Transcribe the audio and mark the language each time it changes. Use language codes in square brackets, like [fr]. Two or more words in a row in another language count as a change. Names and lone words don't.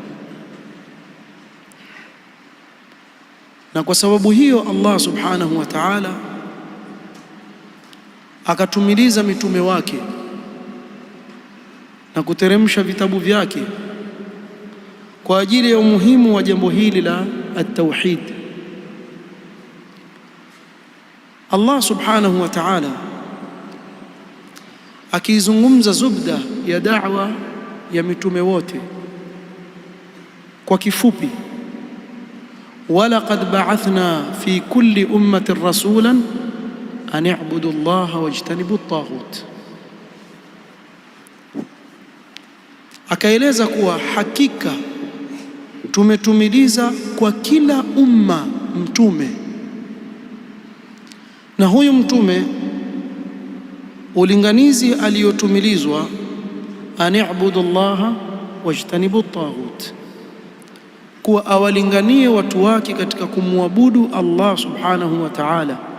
[sw] Na kwa sababu hiyo Allah subhanahu wa ta'ala akatumiliza mitume wake na kuteremsha vitabu vyake kwa ajili ya umuhimu wa jambo hili la at-tauhid. Allah subhanahu wa ta'ala akizungumza zubda ya da'wa ya mitume wote kwa kifupi, [ar] ولقد بعثنا في كل أمة رسولا أن اعبدوا الله واجتنبوا الطاغوت. [sw] Akaeleza kuwa hakika tumetumiliza kwa kila umma mtume, na huyu mtume ulinganizi aliyotumilizwa [ar] أن اعبدوا الله واجتنبوا الطاغوت, [sw] kuwa awalinganie watu wake katika kumwabudu Allah subhanahu wa ta'ala